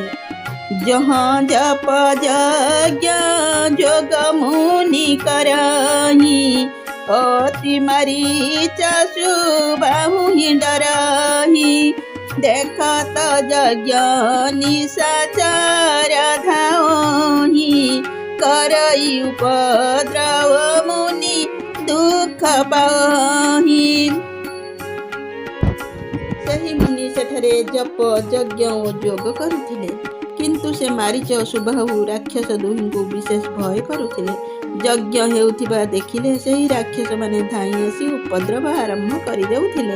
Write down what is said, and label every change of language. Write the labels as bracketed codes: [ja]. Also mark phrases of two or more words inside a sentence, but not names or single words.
[awa] जहाँ जप यज्ञ जोग मुनि करही अति मारीचा सुबाहु डरही देखत यज्ञ निशाचर धावहि करई उपद्रव मुनि दुख पाहि। [or] ସେହି ମୁନି ସେଠାରେ ଜପ ଯଜ୍ଞ ଓ ଯୋଗ କରୁଥିଲେ, କିନ୍ତୁ ସେ ମାରିଚ ସୁବାହୁ ରାକ୍ଷସ ଦୁହିଁଙ୍କୁ ବିଶେଷ ଭୟ କରୁଥିଲେ। ଯଜ୍ଞ ହେଉଥିବା ଦେଖିଲେ ସେହି ରାକ୍ଷସମାନେ ଧାଇଁ ଆସି ଉପଦ୍ରବ ଆରମ୍ଭ କରିଦେଉଥିଲେ।